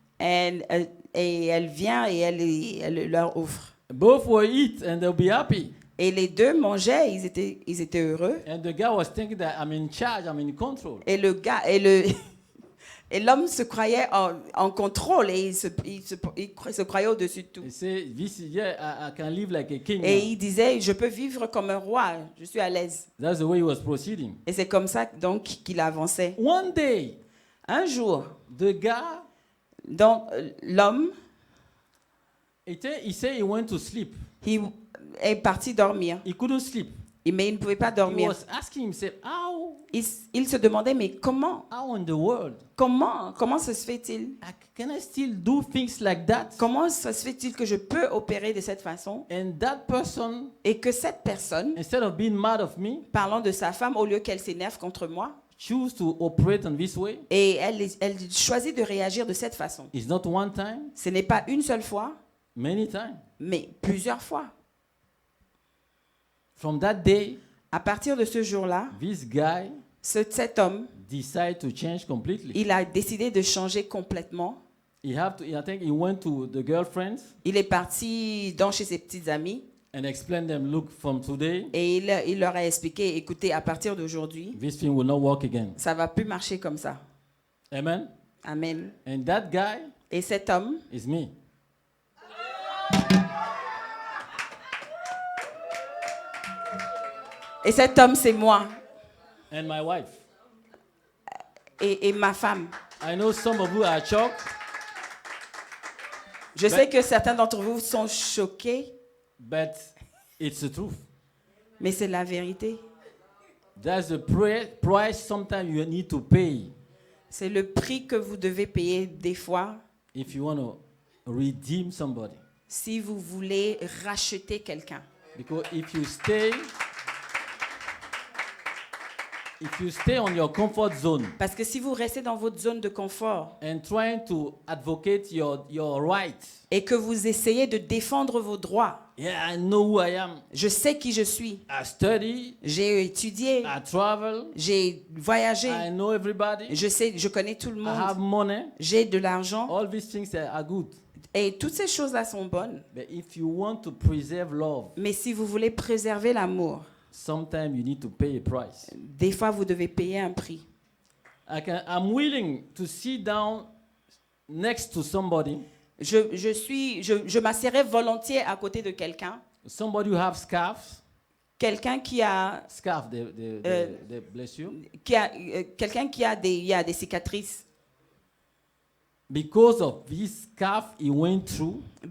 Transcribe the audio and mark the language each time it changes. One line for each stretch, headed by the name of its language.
French: Et elle vient et elle leur offre.
English: Both will eat and they'll be happy.
French: Et les deux mangeaient, ils étaient heureux.
English: And the guy was thinking that I'm in charge, I'm in control.
French: Et le gars Et l'homme se croyait en contrôle et il se croyait au-dessus de tout.
English: He said, "This is yeah, I can live like a king."
French: Et
English: now."
French: il disait, je peux vivre comme un roi, je suis à l'aise.
English: That's the way he was proceeding.
French: Et c'est comme ça donc qu'il avançait.
English: One day,
French: Un jour,
English: the guy,
French: donc l'homme,
English: he said he went to sleep.
French: il est parti dormir.
English: He couldn't sleep.
French: Mais il ne pouvait pas
English: He
French: dormir.
English: was asking himself,
French: Il se demandait, mais comment
English: in the world
French: ça se fait-il?
English: can I still do things like that?
French: Comment ça se fait-il que je peux opérer de cette façon?
English: And that person,
French: Et que cette personne,
English: instead of being mad of me,
French: parlant de sa femme, au lieu qu'elle s'énerve contre moi,
English: choose to operate in this way.
French: et elle choisit de réagir de cette façon.
English: It's not one time,
French: Ce n'est pas une seule fois,
English: many times.
French: mais plusieurs fois.
English: From that day,
French: À partir de ce jour-là,
English: this guy
French: cet homme,
English: decided to change completely.
French: il a décidé de changer complètement.
English: I think he went to the girlfriends
French: Il est parti chez ses petites amies
English: and explained them, look, from today,
French: et il leur a expliqué, écoutez, à partir d'aujourd'hui,
English: this thing will not work again.
French: ça va plus marcher comme ça.
English: Amen.
French: Amen.
English: And that guy
French: Et cet homme,
English: is me.
French: c'est moi
English: And my wife.
French: et ma femme.
English: I know some of you are shocked,
French: Je sais que certains d'entre vous sont choqués,
English: but it's the truth.
French: mais c'est la vérité.
English: That's the price sometimes you need to pay
French: C'est le prix que vous devez payer des fois
English: if you want to redeem somebody.
French: si vous voulez racheter quelqu'un.
English: Because if you stay on your comfort zone
French: Parce que si vous restez dans votre zone de confort
English: and trying to advocate your rights,
French: et que vous essayez de défendre vos droits,
English: yeah, I know who I am.
French: je sais qui je suis.
English: I study,
French: J'ai étudié,
English: I travel,
French: j'ai voyagé,
English: I know everybody.
French: je connais tout le
English: I have
French: monde,
English: money.
French: j'ai de l'argent
English: All these things are good.
French: et toutes ces choses-là sont bonnes.
English: But if you want to preserve love,
French: Mais si vous voulez préserver l'amour,
English: sometimes you need to pay a price.
French: des fois vous devez payer un prix.
English: I'm willing to sit down next to somebody,
French: Je m'asserais volontiers à côté de quelqu'un,
English: somebody who have scarves,
French: quelqu'un qui a
English: they bless you,
French: quelqu'un qui a des cicatrices.
English: because of this scarf he went through.